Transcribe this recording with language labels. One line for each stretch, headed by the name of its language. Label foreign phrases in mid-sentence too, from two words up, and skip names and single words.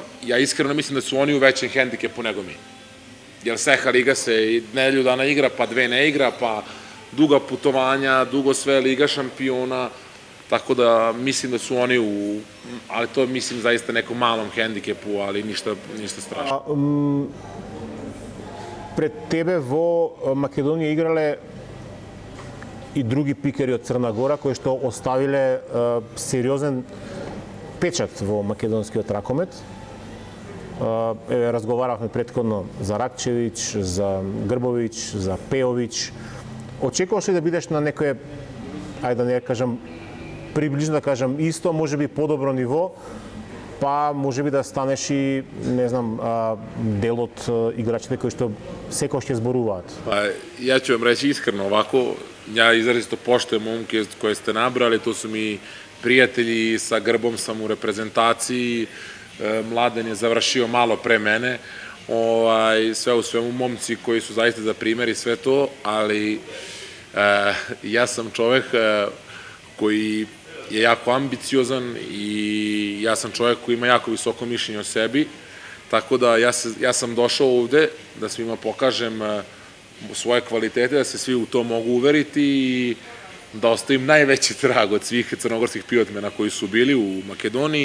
Serbian: Ja iskreno mislim da su oni u većem hendikepu nego mi. Jer Seha liga se i nedelju dana igra, pa dve ne igra, pa duga putovanja, dugo sve Liga šampiona, tako da mislim da su oni ali to mislim zaista nekom malom hendikepu, ali ništa strašno.
Macedonian: Пред тебе во Македонија играле и други пикери од Црна Гора, кои што оставиле сериозен печат во makedonskiот ракомет. Разговарахме претходно за Ракчевич, за Грбович, за Пеович. Очекуваш ли да бидеш на некое, ајде да не кажам, приближно да кажам исто, може би подобро ниво, па може би да станеш и, не знам, дел од играчите кои што секој ќе зборуваат?
Serbian: Па, ја ќе вам речи искрено овако, ја изразито поштуjem момке koje ste nabrali, to su mi prijatelji, sa Grbom sam u reprezentaciji, Mladen je završio malo pre mene, sve u svemu momci koji su zaista za primjer i sve to, ali ja sam čovek koji je jako ambiciozan i ja sam čovek koji ima jako visoko mišljenje o sebi, tako da ja sam došao ovde da svima pokažem svoje kvalitete, da se svi u to mogu uveriti i da ostavim najveći trag od svih crnogorskih pivotmena koji su bili u Makedoniji.